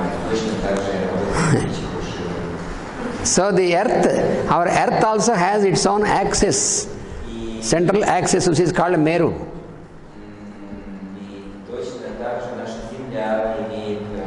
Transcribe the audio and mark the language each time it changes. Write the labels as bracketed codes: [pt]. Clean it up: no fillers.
[ru] точно так же работает пуши. [en] So the earth, our earth also has its own axis, central axis which is called Meru. [ru] И точно так же наша Земля имеет